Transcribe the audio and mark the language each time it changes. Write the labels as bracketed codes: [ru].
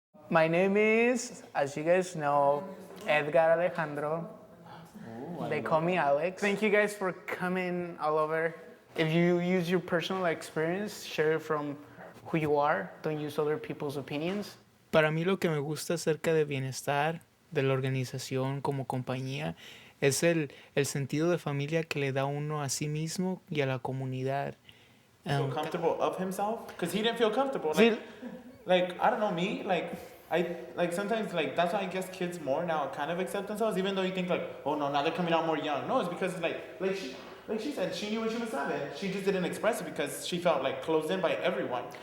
[en] My name is, as you guys know, Edgar Alejandro. They call me Alex. Thank you guys for coming all over. If you use your personal experience, share it from who you are. Don't use other people's opinions. [es] Para mí lo que me gusta acerca de bienestar, de la organización como compañía, es el sentido de familia que le da uno a sí mismo y a la comunidad. [en] Feel comfortable of himself? Because he didn't feel comfortable. Like, I don't know, me, like sometimes, like, that's why I guess kids more now kind of accept themselves, even though you think, like, oh no, now they're coming out more young. No, it's because, like she said, she knew when she was 7. She just didn't express it because she felt, like, closed in by everyone.